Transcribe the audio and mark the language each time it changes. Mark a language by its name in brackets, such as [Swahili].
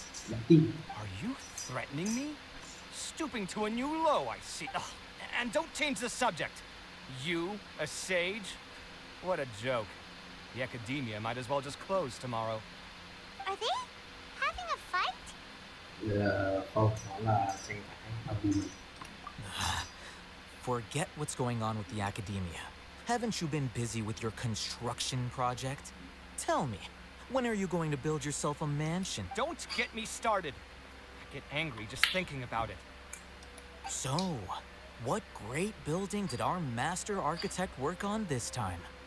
[Vietnamese] Đáng tin. [English] Are you threatening me? Stooping to a new low, I see. Ugh. And don't change the subject. You, a sage? What a joke. The academia might as well just close tomorrow. Are they having a fight? [Vietnamese] Không, nó là tranh cãi Abu. [English] Forget what's going on with the academia. Haven't you been busy with your construction project? Tell me, when are you going to build yourself a mansion? Don't get me started. I get angry just thinking about it. So, what great building did our master architect work on this time?